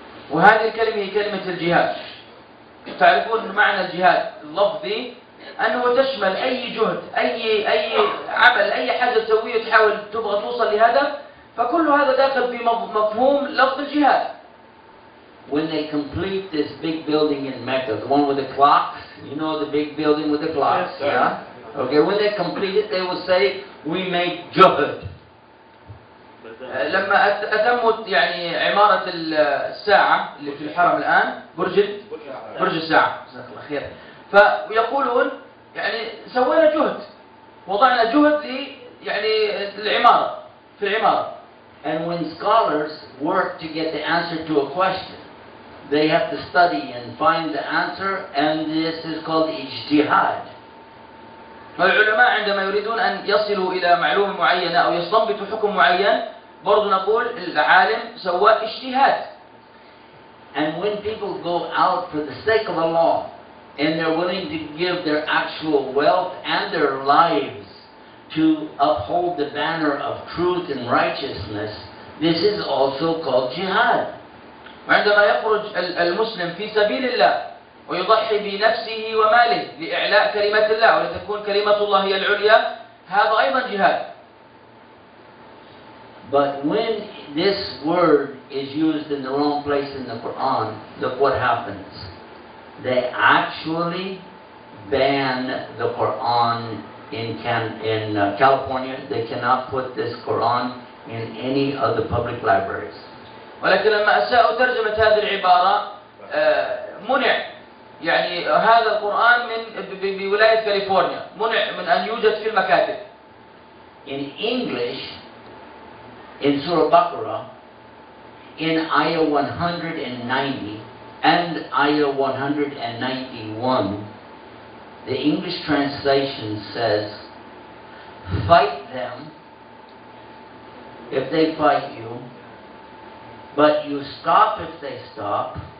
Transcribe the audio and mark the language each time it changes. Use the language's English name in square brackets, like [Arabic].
[Arabic] وهذه الكلمة هي كلمة الجهاد. تعرفون معنى الجهاد اللفظي أنه تشمل أي جهد، أي عمل، أي حاجة تسويه تحاول تبغى توصل لهدف، فكل هذا داخل في مفهوم لفظ الجهاد. [English] When they complete this big building in Mecca, the one with the clocks, you know the big building with the clocks, yes, yeah? Okay, when they complete it, they will say, we made juhud. [Arabic] لما أتموا يعني عمارة الساعة اللي في الحرم الآن، برج الساعة، جزاك الله خير، فيقولون يعني سوينا جهد، وضعنا جهد يعني العمارة في العمارة. [English] And when scholars work to get the answer to a question, they have to study and find the answer, and this is called ijtihad. [Arabic] والعلماء عندما يريدون أن يصلوا إلى معلومة معينة أو يستنبطوا حكم معين، برضو نقول العالم سوى اجتهاد. [English] And when people go out for the sake of Allah, and they're willing to give their actual wealth and their lives to uphold the banner of truth and righteousness, this is also called jihad. [Arabic] وعندما يخرج المسلم في سبيل الله ويضحي بنفسه وماله لإعلاء كلمة الله ولتكون كلمة الله هي العليا، هذا أيضا جهاد. [English] But when this word is used in the wrong place in the Quran, look what happens. They actually ban the Quran in California. They cannot put this Quran in any of the public libraries. [Arabic] ولكن لما أساءوا ترجمة هذه العبارة منع يعني هذا القرآن من بولاية كاليفورنيا، منع من أن يوجد في المكاتب. [English] In English, in Surah Baqarah, in Ayah 190 and Ayah 191, the English translation says, fight them if they fight you, but you stop if they stop.